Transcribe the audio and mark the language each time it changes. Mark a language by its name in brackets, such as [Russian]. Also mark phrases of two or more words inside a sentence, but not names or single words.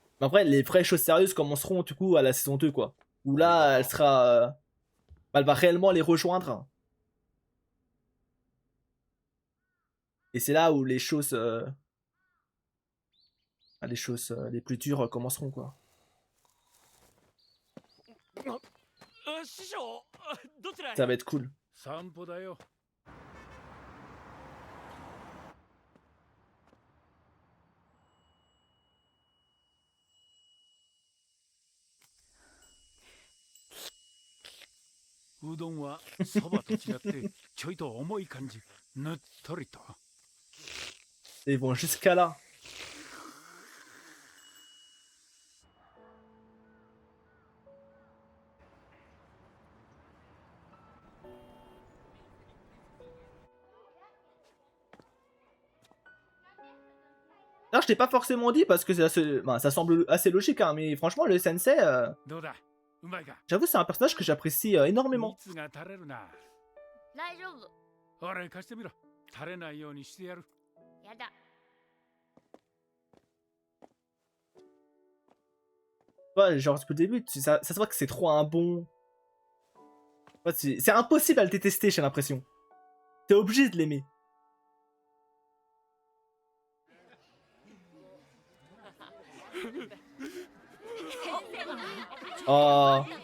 [French] Mais après, les vraies choses sérieuses commenceront du coup à la saison 2, quoi. Où là, elle sera. Elle va réellement les rejoindre. Et c'est là où les choses. Les choses les plus dures commenceront, quoi. [Japanese] 師匠どちらへ [French] Ça va être cool. [Japanese] 散歩だよ。うどんはそばと違ってちょいと重い感じ。ぬっとりと。 [French] Ils vont jusqu'à là. Alors, je t'ai pas forcément dit parce que ça semble assez logique, hein, mais franchement, le sensei, [Japanese] どうだうまいか [French] j'avoue, c'est un personnage que j'apprécie énormément. [Japanese] 蜜が垂れるな。大丈夫。ほら貸してみろ。垂れないようにしてやる。やだ。 [French] Ouais, genre, depuis le début, ça se voit que c'est trop un bon. Ouais, c'est impossible à le détester, j'ai l'impression. T'es obligé de l'aimer. Oh.